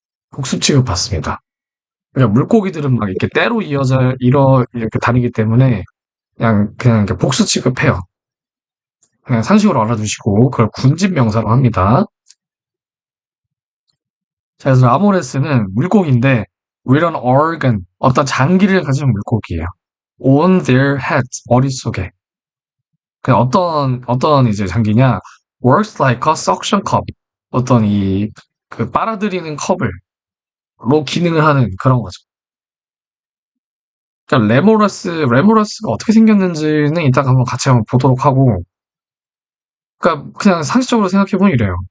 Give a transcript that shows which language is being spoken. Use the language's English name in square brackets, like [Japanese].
[Korean] 복수 취급 받습니다. 그러니까 물고기들은 막 이렇게 때로 이렇게 다니기 때문에 그냥 이렇게 복수 취급해요. 그냥 상식으로 알아두시고 그걸 군집 명사로 합니다. 자, 그래서 라모레스는 물고기인데 [English] with an organ [Korean] 어떤 장기를 가진 물고기예요. [English] on their heads [Korean] 머릿속에. 그 어떤 이제 장기냐 [English] works like a suction cup [Korean] 어떤 그 빨아들이는 컵을로 기능을 하는 그런 거죠. 그러니까 레모러스가 어떻게 생겼는지는 이따가 한번 같이 한번 보도록 하고 그러니까 그냥 상식적으로 생각해보면 이래요.